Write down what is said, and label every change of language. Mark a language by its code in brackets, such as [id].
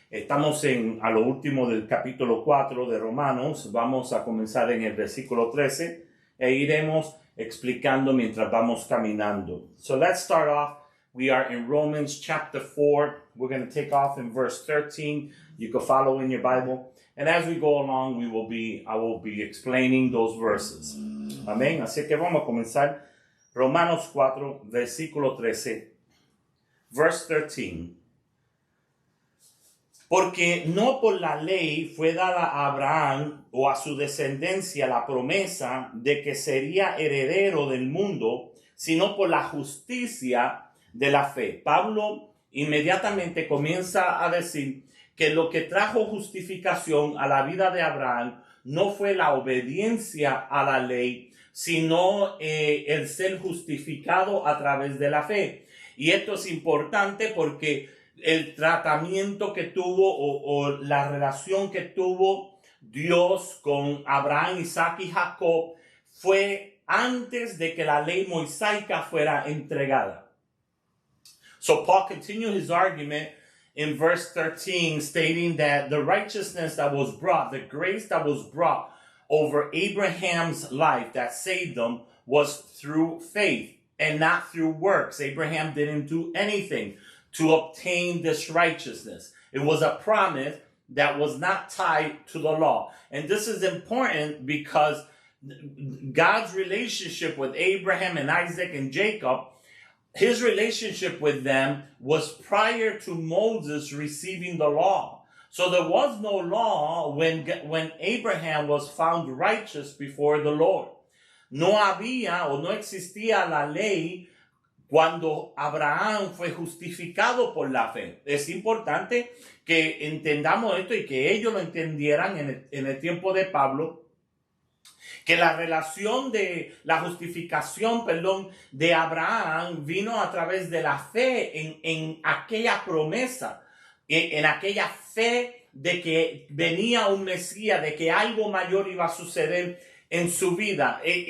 [es] Estamos a lo último del capítulo 4 de Romanos. Vamos a comenzar en el versículo 13 e iremos explicando mientras vamos caminando. [en] So let's start off. We are in Romans chapter 4. We're going to take off in verse 13. You can follow in your Bible. And as we go along, I will be explaining those verses. [es] Amén. Así que vamos a comenzar. Romanos 4, versículo 13. [en] Verse 13. [es] Porque no por la ley fue dada a Abraham o a su descendencia la promesa de que sería heredero del mundo, sino por la justicia de la fe. Pablo inmediatamente comienza a decir que lo que trajo justificación a la vida de Abraham no fue la obediencia a la ley, sino el ser justificado a través de la fe. Y esto es importante porque el tratamiento que tuvo o la relación que tuvo Dios con Abraham, Isaac y Jacob fue antes de que la ley mosaica fuera entregada. [en] So Paul continued his argument in verse 13, stating that the righteousness that was brought, the grace that was brought over Abraham's life that saved them was through faith and not through works. Abraham didn't do anything to obtain this righteousness. It was a promise that was not tied to the law. And this is important because God's relationship with Abraham and Isaac and Jacob, his relationship with them was prior to Moses receiving the law. So there was no law when Abraham was found righteous before the Lord. [es] No había o no existía la ley cuando Abraham fue justificado por la fe. Es importante que entendamos esto y que ellos lo entendieran en el tiempo de Pablo, que la relación de la justificación, de Abraham vino a través de la fe en aquella promesa, en aquella fe de que venía un Mesías, de que algo mayor iba a suceder en su vida.